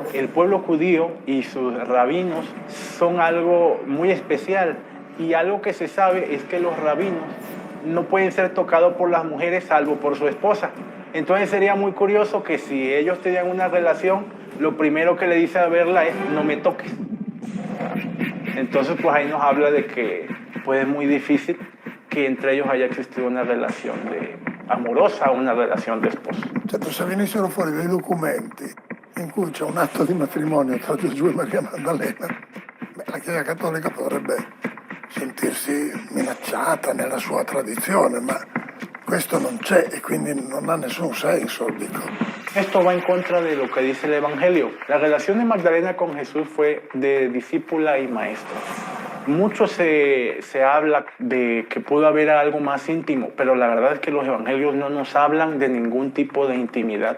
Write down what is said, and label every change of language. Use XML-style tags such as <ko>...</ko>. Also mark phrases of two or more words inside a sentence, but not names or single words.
<es>El pueblo judío y sus rabinos son algo muy especial, y algo que se sabe es que los rabinos no pueden ser tocados por las mujeres salvo por su esposa. Entonces sería muy curioso que si ellos tenían una relación, lo primero que le dice a verla es no me toques. Entonces pues ahí nos habla de que pues, es muy difícil que entre ellos haya existido una relación amorosa,</es> <it>una relazione di sposo. Certo, se venissero fuori dei documenti in cui c'è un atto di matrimonio tra Gesù e Maria Maddalena, la Chiesa Cattolica potrebbe sentirsi minacciata nella sua tradizione, ma questo non c'è e quindi non ha nessun senso, dico.</it> <es>Esto va en contra de lo que dice el Evangelio. La relación de Magdalena con Jesús fue de discípula y maestra. Mucho se habla de que pudo haber algo más íntimo, pero la verdad es que los evangelios no nos hablan de ningún tipo de intimidad.</es>